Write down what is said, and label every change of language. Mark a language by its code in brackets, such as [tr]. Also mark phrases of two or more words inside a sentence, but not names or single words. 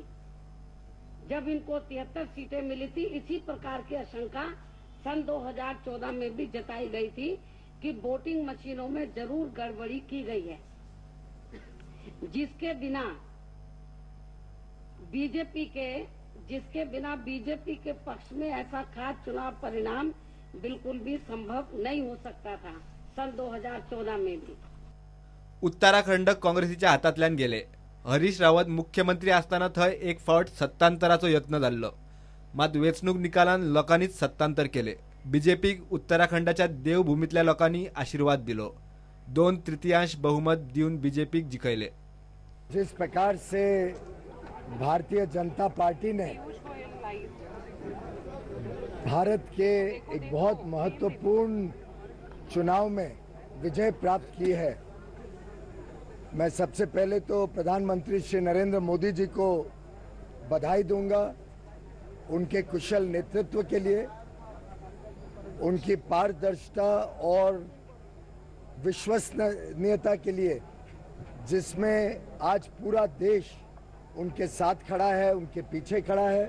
[hi] जब इनको 73 सीटें मिली थी, इसी प्रकार की आशंका सन 2014 में भी जताई गई थी कि वोटिंग मशीनों में जरूर गड़बड़ी की गई है, जिसके बिना बीजेपी के पक्ष में ऐसा खास चुनाव परिणाम बिल्कुल भी संभव नहीं हो सकता था सन 2014 में भी. [kok] उत्तराखंड काँग्रेसीच्या हातांतल्यान गेले. हरीश रावत मुख्यमंत्री असताना थंय एक फावट सत्तांतराचो यत्न जाल्लो. मात वेंचणूक निकालान लोकांनीच सत्तांतर केले. बीजेपीक उत्तराखंडाच्या देवभूमीतल्या लोकांनी आशीर्वाद दिलो. 2/3 बहुमत दिवन बीजेपीक जिखयले. [hi] जिस प्रकार से भारतीय जनता पार्टी ने भारत के एक बहुत महत्वपूर्ण चुनाव में विजय प्राप्त की है, मैं सबसे पहले तो प्रधानमंत्री श्री नरेंद्र मोदी जी को बधाई दूंगा उनके कुशल नेतृत्व के लिए, उनकी पारदर्शिता और विश्वसनीयता के लिए, जिसमें आज पूरा देश उनके साथ खड़ा है, उनके पीछे खड़ा है।